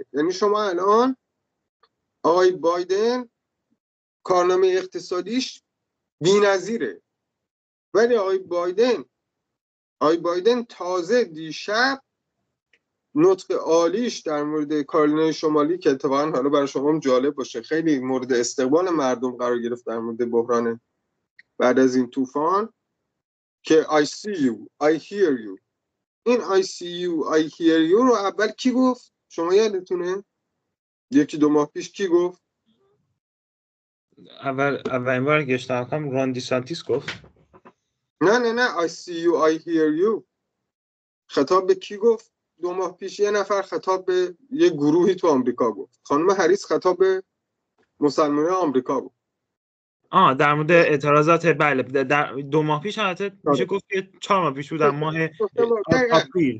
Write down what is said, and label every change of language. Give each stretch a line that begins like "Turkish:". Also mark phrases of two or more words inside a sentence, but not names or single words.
Persian: یعنی شما الان آقای بایدن کارنامه اقتصادیش بی‌نظیره، ولی آقای بایدن تازه دیشب نطق عالیش در مورد کارولینای شمالی که اتفاقا حالا برای شما هم جالب باشه خیلی مورد استقبال مردم قرار گرفت در مورد بحران بعد از این طوفان که
English: I see you, I hear you.
Persian: این
English: I see you, I hear you
Persian: رو اول کی گفت؟ شما یادتونه؟ 1-2 ماه پیش کی گفت؟ اولین بار که اشتباه راندی سانتیس گفت. نه
English: I see you, I hear you.
Persian: خطاب به کی گفت؟ 2 ماه پیش یه نفر خطاب به یه گروهی تو آمریکا گفت. خانم هریس خطاب به مسلمانان آمریکا گفت. در مورد اعتراضات بله در 2 ماه پیش البته میشه گفت که 4 ماه پیش بود، در ماه آپریل.